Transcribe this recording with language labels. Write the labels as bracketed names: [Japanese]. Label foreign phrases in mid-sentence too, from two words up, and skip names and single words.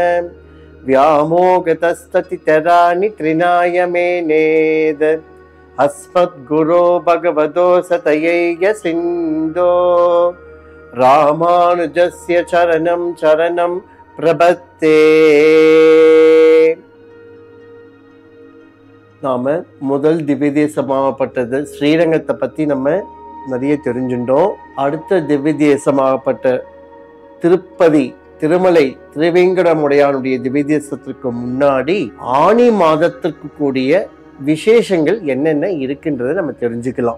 [Sanskrit] व्यामोगतस्ततितराणि तृणाय मेनेद अस्मद्गुरो भगवतो सतयैक सिन्धो रामानुजस्य चरणं चरणं प्रपत्ते. [Tamil] நாம முதல் திவ்ய தேசமாகப்பட்டது ஸ்ரீரங்கத்தை பத்தி நம்ம நிறைய தெரிஞ்சுட்டோம். அடுத்த திவ்ய தேசமாகப்பட்ட திருப்பதி திருமலை திருவேங்கடமுடையானுடைய திவ்ய தேசத்திற்கு முன்னாடி ஆனி மாதத்திற்கு கூடிய விசேஷங்கள் என்னென்ன இருக்குன்றதை நம்ம தெரிஞ்சுக்கலாம்.